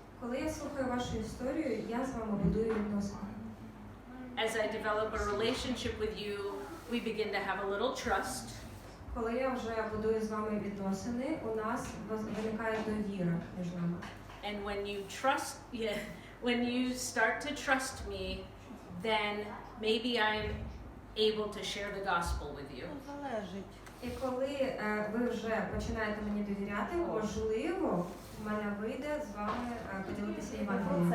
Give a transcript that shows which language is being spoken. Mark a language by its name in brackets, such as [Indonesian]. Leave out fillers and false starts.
[Ukrainian] Коли я слухаю вашу історію, я з вами будую відносини. [English] As I develop a relationship with you, we begin to have a little trust. [Ukrainian] Коли я вже будую з вами відносини, у нас виникає довіра між нами. [English] And when you start to trust me, then maybe I'm able to share the gospel with you. [Ukrainian] Залежить. І коли ви вже починаєте мені довіряти, можливо, в мене вийде з вами поділитися Євангелієм.